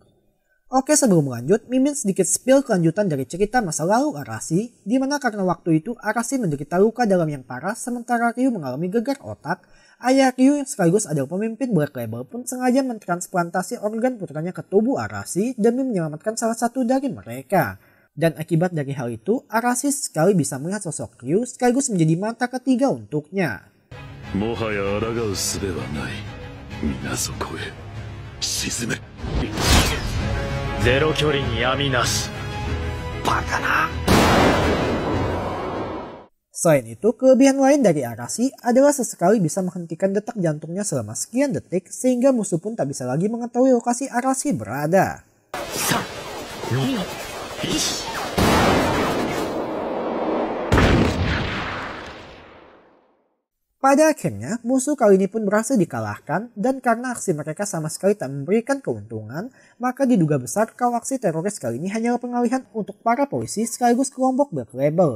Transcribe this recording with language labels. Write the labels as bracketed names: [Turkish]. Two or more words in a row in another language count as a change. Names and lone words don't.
[Indonesian] Oke, sebelum lanjut, Mimin sedikit spill kelanjutan dari cerita masa lalu Arashi, di mana karena waktu itu Arashi menderita luka dalam yang parah sementara Ryu mengalami gegar otak. Ayah Ryu yang sekaligus adalah pemimpin Black Label pun sengaja mentransplantasi organ putranya ke tubuh Arashi demi menyelamatkan salah satu dari mereka. Dan akibat dari hal itu, Arashi sekali bisa melihat sosok Ryu sekaligus menjadi mata ketiga untuknya. [Japanese] もはや抗う術はない。皆そこへ沈め。ゼロ距離に闇なし。バカな。 [Indonesian] Selain itu, kelebihan lain dari Arashi adalah sesekali bisa menghentikan detak jantungnya selama sekian detik sehingga musuh pun tak bisa lagi mengetahui lokasi Arashi berada. Pada akhirnya, musuh kali ini pun berhasil dikalahkan dan karena aksi mereka sama sekali tak memberikan keuntungan, maka diduga besar kalau aksi teroris kali ini hanyalah pengalihan untuk para polisi sekaligus kelompok Black Label.